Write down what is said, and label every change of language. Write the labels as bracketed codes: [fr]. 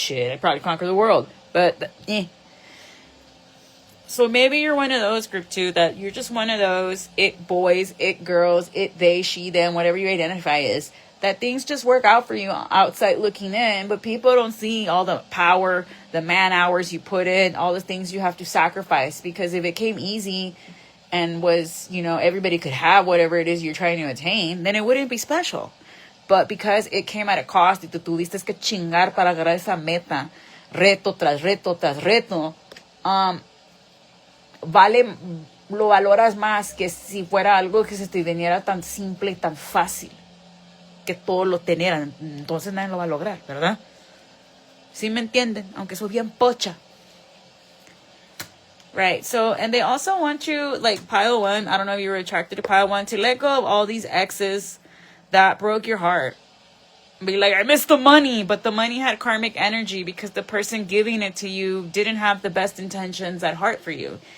[en] Shit, I'd probably conquer the world. But, So maybe you're one of those group two, that you're just one of those it boys, it girls, it they, she, them, whatever you identify as, that things just work out for you outside looking in, but people don't see all the power, the man hours you put in, all the things you have to sacrifice. Because if it came easy and was, everybody could have whatever it is you're trying to attain, then it wouldn't be special. [es] But because it came at a cost, y tú tuviste que chingar para agarrar esa meta, reto tras reto tras reto, lo valoras más que si fuera algo que se te viniera tan simple y tan fácil, que todos lo tenieran. Entonces nadie lo va a lograr, ¿verdad? ¿Sí me entienden? Aunque soy bien pocha. [en] Right, so, and they also want you, like pile one, I don't know if you were attracted to pile one, to let go of all these exes that broke your heart. Be like, I missed the money, but the money had karmic energy because the person giving it to you didn't have the best intentions at heart for you.